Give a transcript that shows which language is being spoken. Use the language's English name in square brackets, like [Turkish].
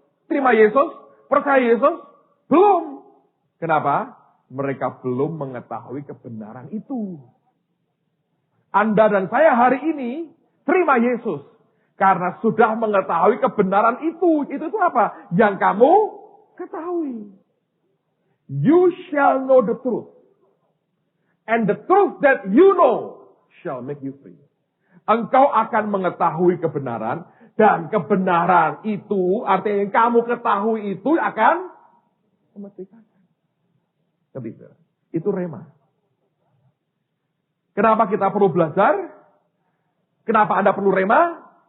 [Indonesian] Terima Yesus? Percaya Yesus? Belum. Kenapa? Mereka belum mengetahui kebenaran itu. Anda dan saya hari ini terima Yesus. Karena sudah mengetahui kebenaran itu. Itu apa? Yang kamu ketahui. [English] You shall know the truth. And the truth that you know shall make you free. [Indonesian] Engkau akan mengetahui kebenaran. Dan kebenaran itu, artinya yang kamu ketahui itu akan memerdekakan. Itu rema. Kenapa kita perlu belajar? Kenapa Anda perlu rema?